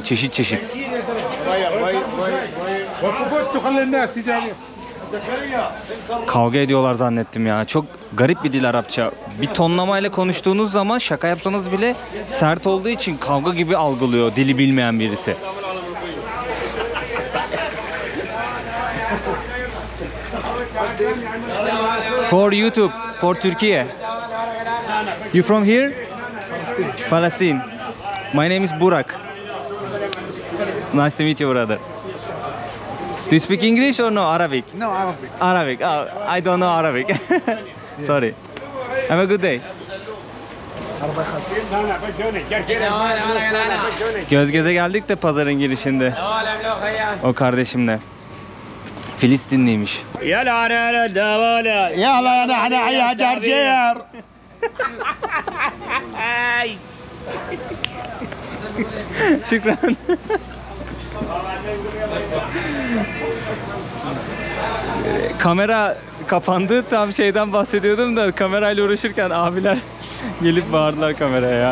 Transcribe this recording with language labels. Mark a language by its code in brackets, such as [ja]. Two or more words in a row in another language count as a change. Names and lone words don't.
[tr] Çeşit çeşit. Kavga ediyorlar zannettim ya. Çok garip bir dil Arapça. Bir tonlamayla konuştuğunuz zaman şaka yapsanız bile sert olduğu için kavga gibi algılıyor dili bilmeyen birisi. [en] For YouTube, for Türkiye. You from here? Palestine. My name is Burak. Nice to meet you, brother. Do you speak English or no Arabic? No, Arabic. Arabic. Oh, I don't know Arabic. Sorry. Have a good day. [tr] Göz göze geldik de pazarın girişinde. O kardeşimle. Filistinliymiş. [ar] يلا نحن يا جرجير. [tr] Şükran. Kamera kapandı. Tam şeyden bahsediyordum da kamerayla uğraşırken abiler gelip bağırdılar kameraya ya.